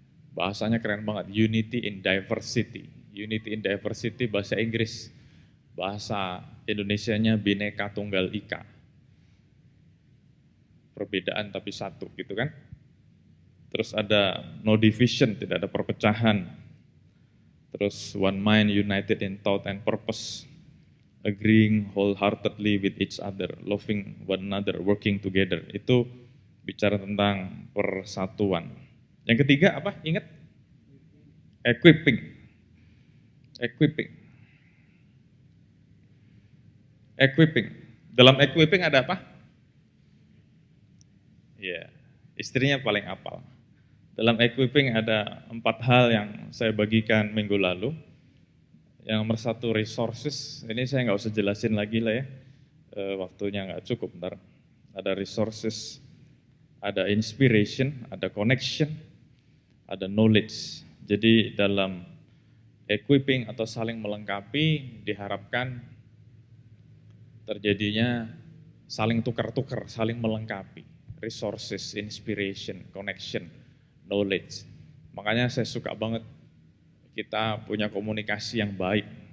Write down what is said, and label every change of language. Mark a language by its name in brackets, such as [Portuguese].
[Indonesian] Bahasanya keren banget, [English] unity in diversity. Unity in diversity [Indonesian] bahasa Inggris. Bahasa Indonesianya Bhinneka Tunggal Ika. Perbedaan tapi satu gitu kan. Terus ada [English] no division, [Indonesian] tidak ada perpecahan. Terus [English] one mind united in thought and purpose. Agreeing wholeheartedly with each other, loving one another, working together. [Indonesian] Itu bicara tentang persatuan. Yang ketiga apa? Ingat? Equipping. Equipping. Equipping. Dalam equipping ada apa? Ya, istrinya paling apal. Dalam equipping ada 4 hal yang saya bagikan minggu lalu. Yang nomor 1 resources, ini saya nggak usah jelasin lagi lah ya, waktunya nggak cukup ntar. Ada resources, ada inspiration, ada connection, ada knowledge. Jadi dalam equipping atau saling melengkapi diharapkan terjadinya saling tukar-tukar, saling melengkapi. [English] Resources, inspiration, connection, knowledge. [Indonesian] Makanya saya suka banget kita punya komunikasi yang baik.